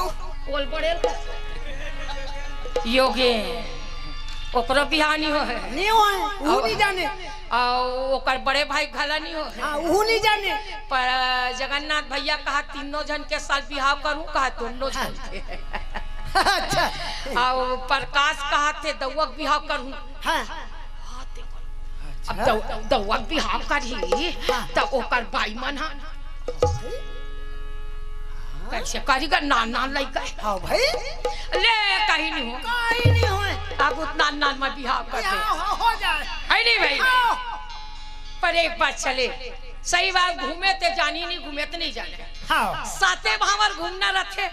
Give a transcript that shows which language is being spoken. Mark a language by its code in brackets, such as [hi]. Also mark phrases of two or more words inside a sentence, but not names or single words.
[hne] बोल बड़े योगे ओकरो बिहानी हो है नहीं हो वो नहीं जाने। और ओकर बड़े भाई घला नहीं हो है। हाँ वो नहीं जाने। पर जगन्नाथ भैया कहा तीनों जन के साथ बिहाव करूं, कहा दोनों जन के। अच्छा और प्रकाश कहा थे दौवक बिहाव करूं। हाँ अब दौवक बिहाव करी तब ओकर बाई मन हा कैसे करीगा नाना लइका। हाँ भाई ले कहीं नहीं हो, कहीं नहीं हो। अब उतना नान में बिहाव करते हो जाए है नहीं भाई। पर एक बात चले सही बात, घूमे ते जानी नहीं, घूमे तो नहीं जाने। हाँ साते भावर घूमना रखे